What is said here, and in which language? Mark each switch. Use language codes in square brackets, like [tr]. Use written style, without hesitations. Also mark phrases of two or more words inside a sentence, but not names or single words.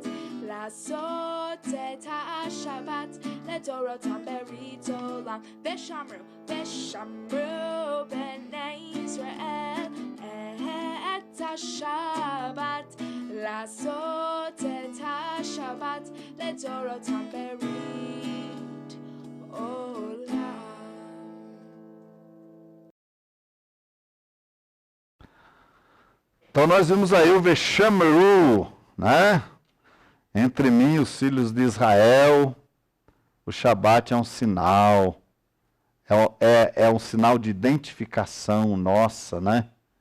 [he] לעשות את השבת לדורותם ברית עולם ושמרו בני ישראל את השבת לעשות את השבת לדורותם ברית עולם. [pt] Então nós vimos aí o Veshamru, né? Entre mim e os filhos de Israel, o Shabat é um sinal, é um sinal de identificação nossa, né?